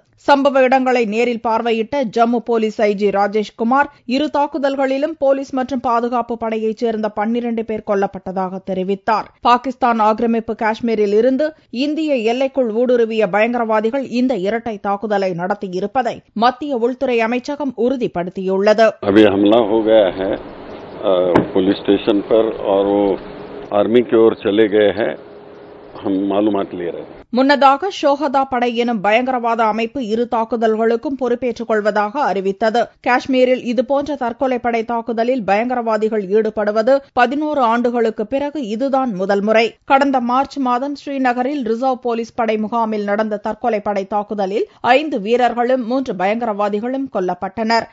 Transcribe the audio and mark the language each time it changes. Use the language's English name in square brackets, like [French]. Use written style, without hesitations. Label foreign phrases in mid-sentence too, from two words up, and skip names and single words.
[Tamil] சம்பவ இடங்களை நேரில் பார்வையிட்ட ஜம்மு போலீஸ் ஐஜி ராஜேஷ்குமார், இரு தாக்குதல்களிலும் போலீஸ் மற்றும் பாதுகாப்பு படையைச் சேர்ந்த 12 பேர் கொல்லப்பட்டதாக தெரிவித்தார். பாகிஸ்தான் ஆக்கிரமிப்பு காஷ்மீரில் இருந்து இந்திய எல்லைக்குள் ஊடுருவிய பயங்கரவாதிகள் இந்த இரட்டை தாக்குதலை நடத்தியிருப்பதை மத்திய உள்துறை அமைச்சகம் உறுதிப்படுத்தியுள்ளது. [English] police station [Hindi] पर और वो आर्मी की ओर चले गए हैं. हम मालूमात ले रहे हैं. [Tamil] முன்னதாக ஷோஹதா படை எனும் பயங்கரவாத அமைப்பு இரு தாக்குதல்களுக்கும் பொறுப்பேற்றுக் கொள்வதாக அறிவித்தது. காஷ்மீரில் இதுபோன்ற தற்கொலை படை தாக்குதலில் பயங்கரவாதிகள் ஈடுபடுவது 11 ஆண்டுகளுக்கு பிறகு இதுதான் முதல் முறை. கடந்த மார்ச் மாதம் ஸ்ரீநகரில் ரிசர்வ் போலீஸ் படை முகாமில் நடந்த தற்கொலை படை தாக்குதலில் 5 வீரர்களும் 3 பயங்கரவாதிகளும் கொல்லப்பட்டனர்.